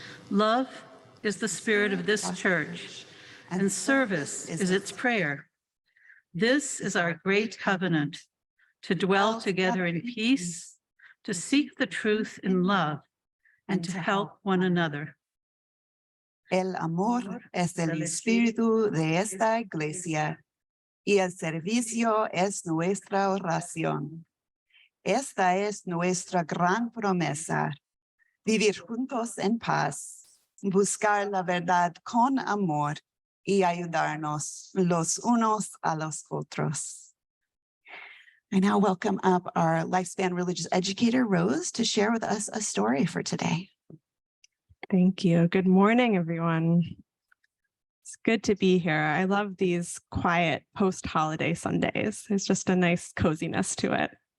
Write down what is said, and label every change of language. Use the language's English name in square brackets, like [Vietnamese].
[English] Love is the spirit of this church, and service is its prayer. This is our great covenant, to dwell together in peace, to seek the truth in love, and to help one another. [Spanish] El amor es el espíritu de esta iglesia y el servicio es nuestra oración. Esta es nuestra gran promesa, vivir juntos en paz, buscar la verdad con amor y ayudarnos los unos a los otros. [English] I now welcome up our Lifespan religious educator, Rose, to share with us a story for today. Thank you. Good morning, everyone. It's good to be here. I love these quiet post-holiday Sundays. There's just a nice coziness to it.